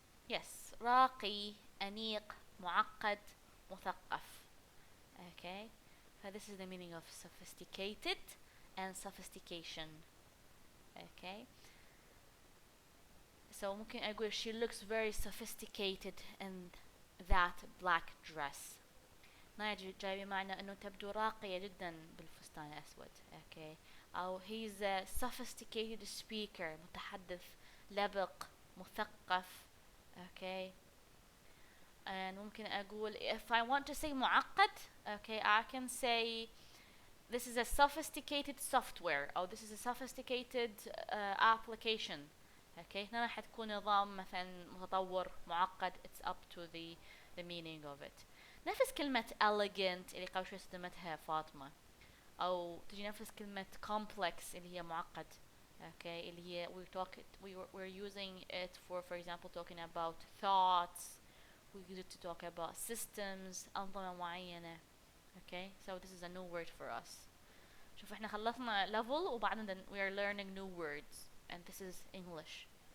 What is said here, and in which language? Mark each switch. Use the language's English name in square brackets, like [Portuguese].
[Arabic] yes راقي أنيق معقد مثقف. [English] okay so this is the meaning of sophisticated and sophistication. okay so ممكن أقول she looks very sophisticated in that black dress. [Arabic] ما جاي بمعنى أنه تبدو راقية جدا بالفستان الأسود. [English] okay أو he's a sophisticated speaker متحدث لبق مثقف. okay and ممكن أقول if I want to say معقد okay I can say this is a sophisticated software أو this is a sophisticated application. [Arabic] okay هنا راح تكون نظام مثلا متطور معقد. [English] it's up to the meaning of it. [Arabic] نفس كلمة elegant اللي قبل شوي استخدمتها فاطمة، أو تجي نفس كلمة complex اللي هي معقد. [English] okay اللي هي we're using it for example talking about thoughts. we use it to talk about systems أنظمة معينة. okay so this is a new word for us. شوف احنا خلصنا level وبعدين we are learning new words and this is English.